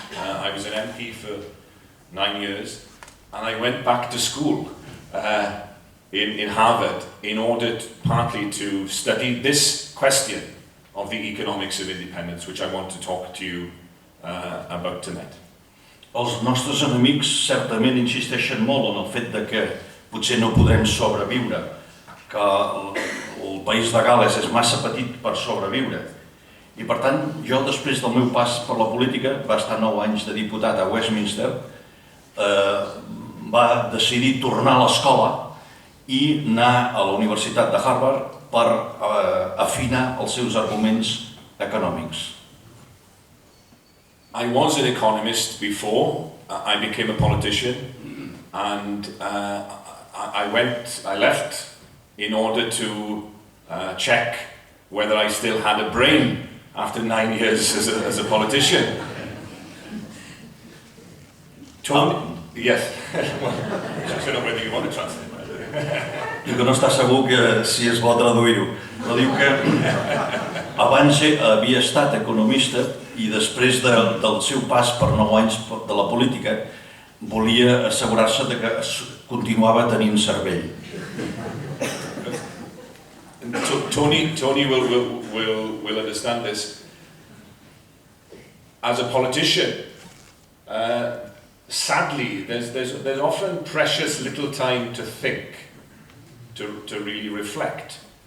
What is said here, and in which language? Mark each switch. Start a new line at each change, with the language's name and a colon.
English: I was an MP for 9 years, and I went back to school in Harvard in order partly to study this question of the economics of independence, which I want to talk to you about tonight.
Catalan: Els nostres enemics certament insisteixen molt en el fet de que potser no podrem sobreviure, que el país de Gal·les és massa petit per sobreviure. I per tant, jo després del meu pas per la política, va estar 9 anys de diputat a Westminster, va decidir tornar a l'escola i anar a la Universitat de Harvard per afinar els seus arguments econòmics.
English: I was an economist before I became a politician, and I left in order to check whether I still had a brain after 9 years as a politician. Yes. I don't know whether you want to translate.
Catalan: Diu que no està segur que si és bo traduir-ho, però diu que abans havia estat economista i després del seu pas per 9 anys de la política volia assegurar-se de que continuava tenint cervell.
English: Tony will understand this. As a politician, sadly, there's often precious little time to think, to really reflect.